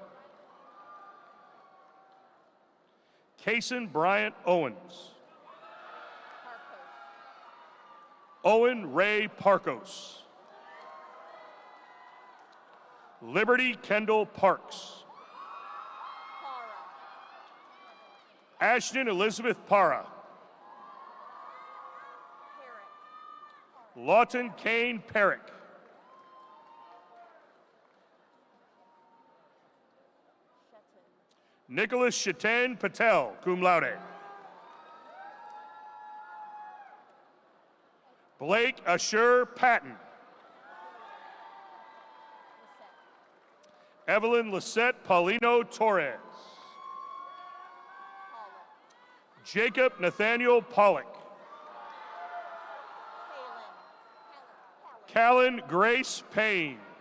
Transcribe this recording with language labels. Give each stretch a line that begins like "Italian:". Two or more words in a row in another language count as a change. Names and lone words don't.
English: Kason Bryant Owens. Owen Ray Parkos. Liberty Kendall Parks. Ashton Elizabeth Parra. Lawton Kane Perrick. Nicholas Shatan Patel,
Latin: cum laude.
English: Blake Ashur Patton. Evelyn Lisette Paulino Torres. Jacob Nathaniel Pollock. Callan Grace Payne.